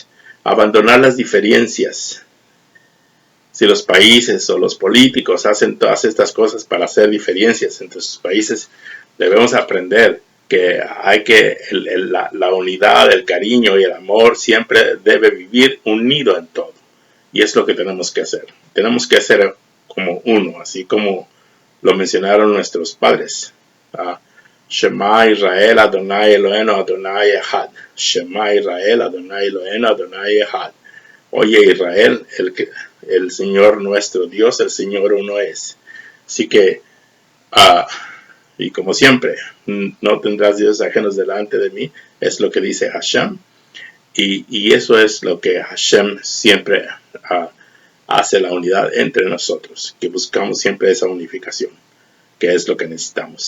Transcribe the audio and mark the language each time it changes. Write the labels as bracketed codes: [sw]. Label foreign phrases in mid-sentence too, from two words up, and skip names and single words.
[es] Abandonar las diferencias. Si los países o los políticos hacen todas estas cosas para hacer diferencias entre sus países, debemos aprender que hay que la unidad, el cariño y el amor siempre debe vivir unido en todo. Y es lo que tenemos que hacer. Tenemos que ser como uno, así como lo mencionaron nuestros padres. [he] שמע ישראל אדוני אלוהינו אדוני אחד. שמע ישראל אדוני אלוהינו אדוני אחד. [es] Oye Israel, el Señor nuestro Dios, el Señor uno es. Así que, y como siempre, no tendrás dioses ajenos delante de mí, es lo que dice Hashem. Y eso es lo que Hashem siempre hace, la unidad entre nosotros, que buscamos siempre esa unificación, que es lo que necesitamos.